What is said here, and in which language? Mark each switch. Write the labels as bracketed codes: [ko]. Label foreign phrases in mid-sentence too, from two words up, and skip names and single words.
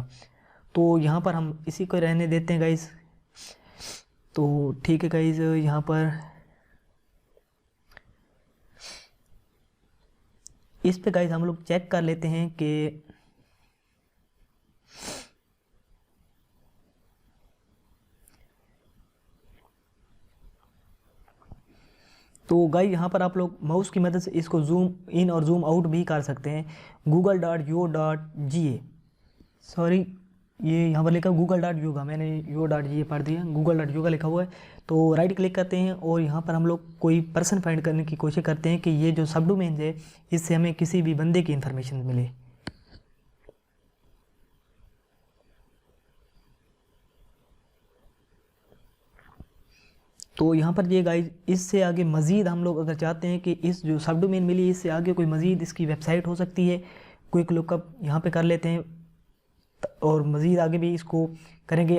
[ur] تو یہاں پر ہم اسی کو رہنے دیتے ہیں گائز۔ تو ٹھیک ہے گائز، یہاں پر اس پے گائز ہم لوگ چیک کر لیتے ہیں کہ تو گائز یہاں پر آپ لوگ ماؤس کی مدد سے اس کو [en] zoom in [ur] اور [en] zoom out [ur] بھی کر سکتے ہیں. google.yo.ga, سوری یہ یہاں پر لکھا google.yoga, میں نے yo.ga پڑھ دیا, google.yoga لکھا ہوا ہے. تو [en] right click [ur] کرتے ہیں اور یہاں پر ہم لوگ کوئی [en] person find [ur] کرنے کی کوشش کرتے ہیں کہ یہ جو [en] sub domain [ur] ہے اس سے ہمیں کسی بھی بندے کی انفارمیشن ملے. تو یہاں پر یہ گائز اس سے آگے مزید ہم لوگ اگر چاہتے ہیں کہ اس جو [en] sub domain [ur] ملی اس سے آگے کوئی مزید اس کی ویب سائٹ ہو سکتی ہے, [en] quick lookup [ur] یہاں پے کر لیتے ہیں اور مزید آگے بھی اس کو کریں گے.